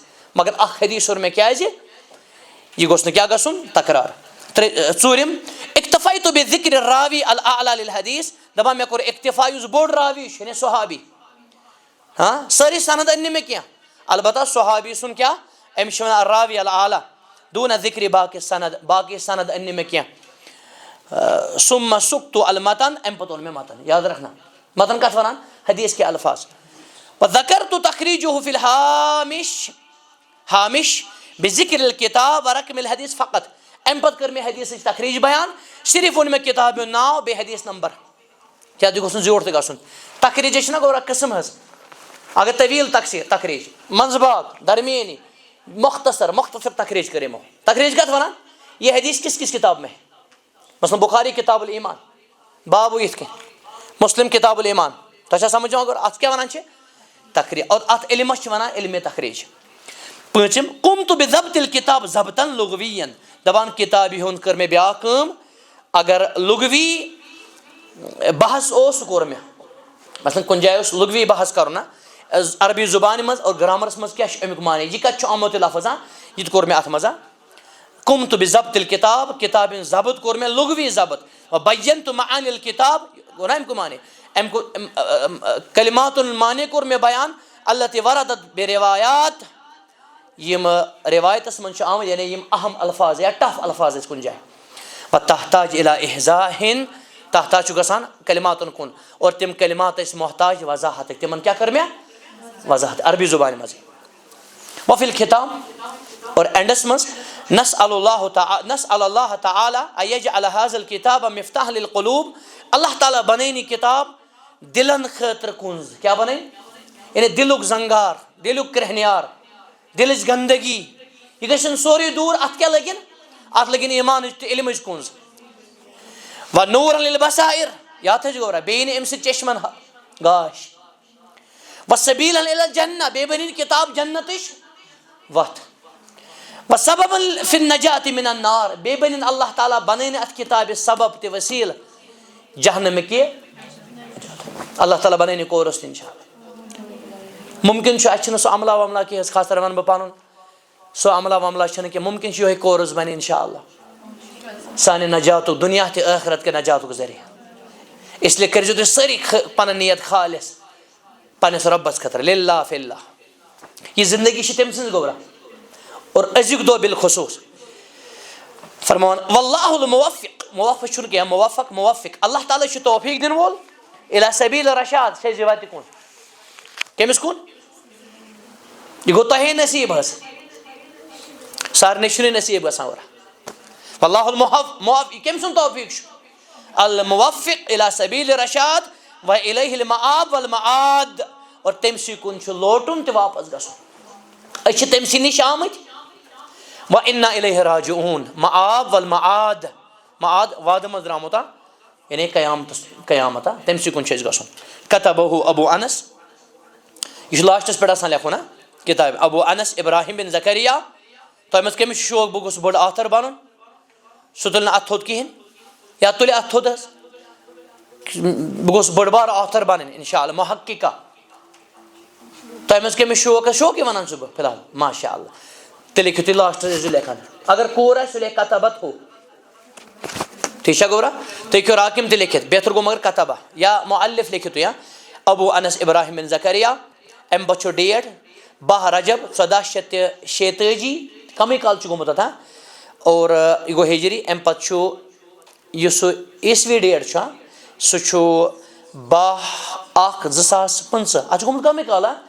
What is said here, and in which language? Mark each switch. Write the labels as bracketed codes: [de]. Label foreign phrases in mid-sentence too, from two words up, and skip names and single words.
[ks] مگر اکھ حدیث ہیوٚر مےٚ کیٛازِ یہِ گوٚژھ نہٕ کیٛاہ گژھُن تکرار ژوٗرِم [ar] اکتفیتُ بذکر راوی الاعلی للحدیث [ks] دپان مےٚ کوٚر اکتفا یُس بوٚڑ راوی چھُ یعنی صحابی سٲری سند أنۍ نہٕ مےٚ کینٛہہ البتہ صحابی سُنٛد کیٛاہ أمِس چھِ ونان [ar] راوی الاعلی [ks] دوٗنہ ذکرِ باقی سند أنۍ نہٕ مےٚ کینٛہہ [ar] ثم سُقتُ المتن [ks] امہِ پتہٕ اوٚن مےٚ متن [ur] یاد رکھنا [ks] متن کتھ ونان [ur] حدیث کے الفاظ [ar] وذکرت تخریجہ فی الحامش بذکر الکتاب ورقم الحدیث فقط [ks] امہِ پتہٕ کٔر مےٚ حدیثٕچ تخریج بیان صرف ووٚن مےٚ کتابہِ ہُنٛد ناو بیٚیہِ حدیث نمبر کیٛاہ تہِ گوٚژھ نہٕ زیوٗٹھ تہِ گژھُن تخریجس چھِنہ گوٚو اکھ قٕسم حظ اگر طویل تخریج منٛزٕ باغ درمیانی مختصر تخریج کر یِمو تخریج کتھ ونان [ur] یہ حدیث کس کس کتاب میں [ks] مثلاً بخاری [ar] کتاب الایمان [ks] بابو یِتھ کٔنۍ مسلم [ar] کتاب الایمان [ks] تۄہہِ چھا سمجھ یِوان اتھ کیٛاہ ونان چھِ تخریج اور اتھ علمس چھِ ونان علمِ تخریج پوٗنٛژِم [ar] قمت بضبط الکتاب ضبطن لغوین [ks] دپان کتابہِ ہُنٛد کٔر مےٚ بیاکھ کٲم اگر لغوی بحث اوس سُہ کوٚر مےٚ مثلاً کُنہِ جایہِ اوس لغوی بحث کرُن نا عربی زبانہِ منٛز اور گرامرس منٛز کیٛاہ چھُ امیُک معنی یہِ کتہِ چھُ آمُت یہِ لفظ یہِ تہِ کوٚر مےٚ اتھ منٛز [ar] قمت بضبط الکتاب [ks] کتابہِ ہُنٛد ضبط کوٚر مےٚ لغوی ضبط [ar] وبینت معانی الکتاب [ks] گوٚو نا امیُک معنی امہِ کوٚر [ar] کلمات المعانی [ks] کوٚر مےٚ بیان [ar] التي وردت بروایات [ks] یِم روایتس منٛز چھِ آمٕتۍ یعنی یِم اہم الفاظ یا ٹف الفاظ ٲسۍ کُنہِ جایہِ [ar] وتحتاج الى احضاء تحتاج [ks] چھُ گژھان کلماتن کُن اور تِم کلمات ٲسۍ محتاج وضاحتٕکۍ تِمن کیٛاہ کٔر مےٚ وضاحت عربی زبانہِ منٛزٕے [ar] وفی الختام [ks] اور اینڈس منٛز [ar] نسأل اللہ تعالیٰ ان یجعل هذا الکتاب مفتاح للقلوب [ks] اللہ تعالیٰ بنٲیِن یہِ کتاب دلن خٲطرٕ کُنز کیٛاہ بنٲیِن یعنی دلُک زنگار دلُک کرٛہنیار دلٕچ گندگی یہِ گژھن سورُے دوٗر اتھ کیٛاہ لٔگِن اتھ لٔگِن ایمانٕچ تہٕ علمٕچ کُنز [ar] ونوٗرا للبصائر [ks] یاد تھٲیزِ گوٚبرا بیٚیہِ یِنہٕ امہِ سۭتۍ چشمن گاش [ar] وسبیلا الی الجنہ [ks] بیٚیہِ بنِن کتاب جنتٕچ وتھ [ar] وسببا فی النجاۃ من النار [ks] بیٚیہِ بنِن اللہ تعالیٰ بنٲیِن اتھ کتابہِ سبب تہِ وسیٖلہٕ جہنمٕکہِ اللہ تعالیٰ بنٲیِن یہِ کورس تہِ [ar] انشاء اللہ [ks] ممکن چھُ اسہِ چھُنہٕ سُہ عملہ وملہ کینٛہہ حظ خاص کر ونہٕ بہٕ پنُن سُہ عملہ وملہ چھُنہٕ کینٛہہ ممکن چھُ یِہوے کورس بنہِ [ar] انشاء اللہ [ks] سانہِ نجاتُک دُنیا تہِ ٲخرت کہِ نجاتُک ذٔریعہٕ [ur] اس لیے [ks] کٔرزیٚو تُہۍ سٲری پنٕنۍ نیت خالص پننس رۄبس خٲطرٕ [ar] للہ فی اللہ [ks] یہِ زندگی چھِ تٔمۍ سٕنٛز گوٚبرا اور أزیُک دۄہ بالخصوٗص فرماوان [ar] واللہ الموفق [ks] موفق چھُنہٕ کینٛہہ موفق اللہ تعالیٰ چھُ توفیٖق دِنہٕ وول [ar] الی سبیل رشاد [ks] سیٚزِ وتہِ کُن کٔمِس کُن یہِ گوٚو تۄہے نصیٖب حظ سارنٕے چھُنہٕ نصیٖب گژھان ورا [ar] واللہ الموفق [ks] یہِ کٔمۍ سُنٛد توفیٖق چھُ [ar] الموفق الی سبیل رشاد و الیہ المآب والمعاد [ks] اور تٔمۍ سٕے کُن چھُ لوٹُن تہِ واپس گژھُن أسۍ چھِ تٔمۍ سٕے نِش آمٕتۍ [ar] وانا الیہ راجعون مآب والمعاد [ks] معاد وادٕ منٛز درٛامُت یعنی قیامت تٔمۍ سٕے کُن چھُ اَسہِ گژھُن کتبہ ابو انس یہِ چھُ لاسٹس پٮ۪ٹھ آسان لیکھُن کتابہِ ابو انس ابراہیم بن زکریا تۄہہِ منٛز کٔمِس چھُ شوق بہٕ گوٚژھُس بوٚڑ آتھر بنُن سُہ تُلہِ نہٕ اتھ تھوٚد کِہینۍ یا تُلہِ اتھ تھوٚد حظ بہٕ گوٚژھُس بٔڑ بار آتھر بنٕنۍ [ar] انشاء اللہ [ks] محققہ تۄہہِ منٛز کٔمِس شوق شوقٕے ونان چھُس بہٕ فلحال ماشاء اللہ تیٚلہِ لیکھِو تُہۍ لاسٹس ٲسۍزیٚو لیکھان اگر کوٗر آسہِ سُہ لیکھِ [ar] کتبت ہو [ks] ٹھیٖک چھا گوٚبرا تُہۍ ہیٚکِو راکِم تہِ لیکھِتھ بہتر گوٚو مگر کتبہ یا مؤلف لیکھِو تُہۍ ابو انس ابراہیم بن زکریا امہِ پتہٕ چھُ ڈیٹ 12 رجب 1486 کمٕے کال چھُ گوٚمُت اتھ اور یہِ گوٚو ہجری امہِ پتہٕ چھُ یُس سُہ عیسوی ڈیٹ چھُ سُہ چھُ 12/1/2025 اتھ چھُ گوٚمُت کمٕے کال